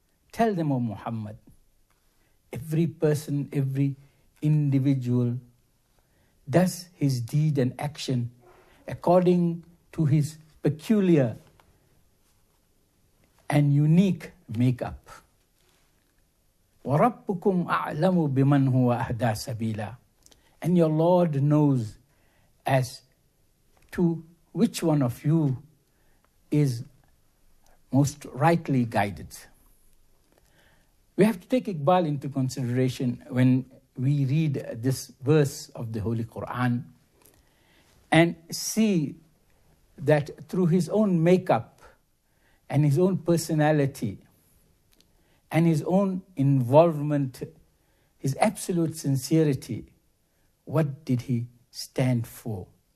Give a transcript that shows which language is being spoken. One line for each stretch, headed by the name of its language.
English: Tell them, O Muhammad, every person, every individual does his deed and action according to his peculiar and unique makeup.
Arabic: وَرَبُّكُمْ أَعْلَمُ بِمَنْ هُوَ أَهْدَى سَبِيلًا.
English: And your Lord knows as to which one of you is most rightly guided. We have to take Iqbal into consideration when we read this verse of the Holy Quran and see that through his own makeup and his own personality and his own involvement, his absolute sincerity, what did he stand for?